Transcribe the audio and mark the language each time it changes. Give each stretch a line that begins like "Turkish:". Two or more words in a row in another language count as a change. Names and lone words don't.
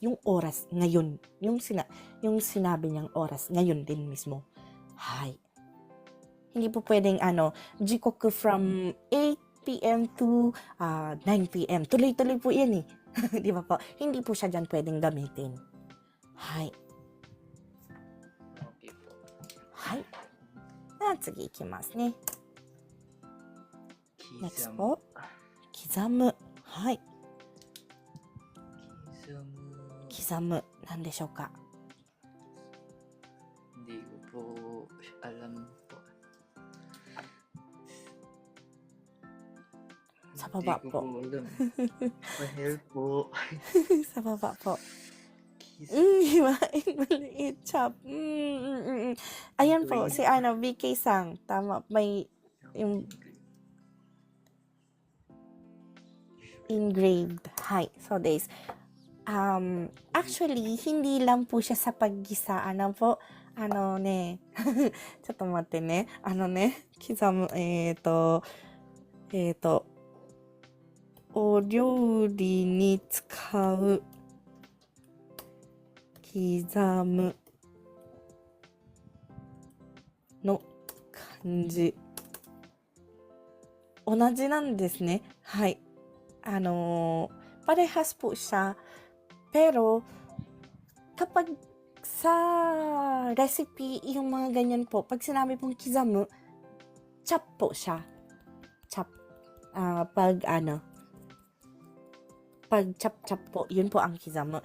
Filipino: Yung oras ngayon. Yung sinabi niyang oras ngayon din mismo. Hay. Hindi po pwedeng jikoku
English: from 8 p.m. to 9 p.m.
Filipino: Tuloy-tuloy po yan eh. Di ba po? Hindi po siya dyan pwedeng gamitin.
Japanese: はい。
Filipino: Okay po.
Japanese: はい。では次いきますね。
Filipino: Next po.
Japanese: 刻む。はい。刻む。何でしょうか?
Filipino: Hindi ko po alam po. Sa baba po. Hindi ko po alam. Pa-help po. Sa baba po. Himain maliit chop. Ayan po, si BK Sang. Tama, may yung engraved. Hi.
English: So, this.
Filipino: Actually, hindi lang po siya sa paggisa. Ano po?
Japanese: ちょっと待ってね。刻む、お料理に使う刻むの漢字。同じなんですね。はい。
Filipino: parehas po siya. Pero, kapag sa recipe, yung mga ganyan po, pag sinabi pong kizamu, chop po siya. Chop. Pag chop-chop po, yun po ang kizamu.